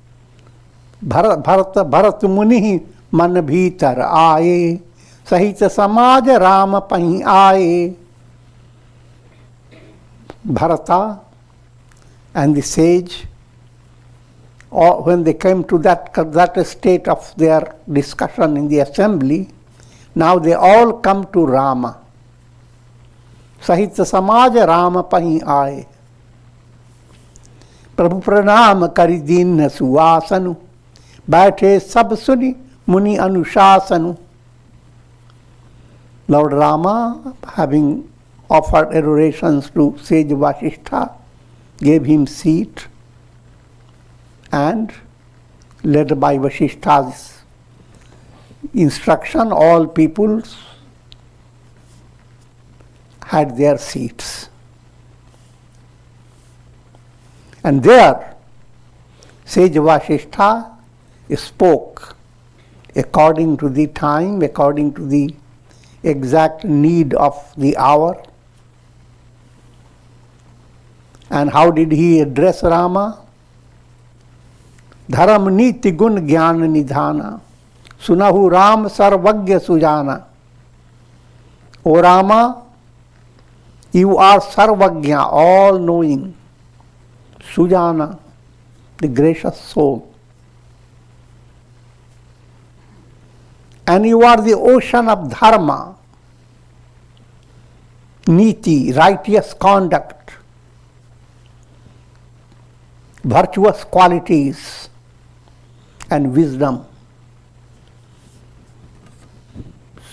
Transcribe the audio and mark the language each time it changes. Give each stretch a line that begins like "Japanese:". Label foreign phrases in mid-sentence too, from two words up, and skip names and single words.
Awadhi: भरत मुनि मन भीतर आए, सहित समाज राम पहीं आए.
English: Bharata and the sage, or when they came to that state of their discussion in the assembly, now they all come to Rama.
Awadhi: सहित समाज राम पहीं आए. प्रभु प्रणाम करि दीन सुवासनु, बैठे सब सुनि मुनि अनुशासनु.
English: Lord Rama, having offered adorations to Sage Vasishtha, gave him seat, and led by Vasishtha's instruction, all peoples had their seats. And there, Sage Vasishtha spoke according to the time, according to the exact need of the hour. And how did he address Rama?
Awadhi: धरम नीति गुन ग्यान निधाना सुनहु राम सर्बग्य सुजाना.
English: O Rama, you are sarvagya, all knowing. Sujana, the gracious soul. And you are the ocean of dharma, niti, righteous conduct, virtuous qualities, and wisdom.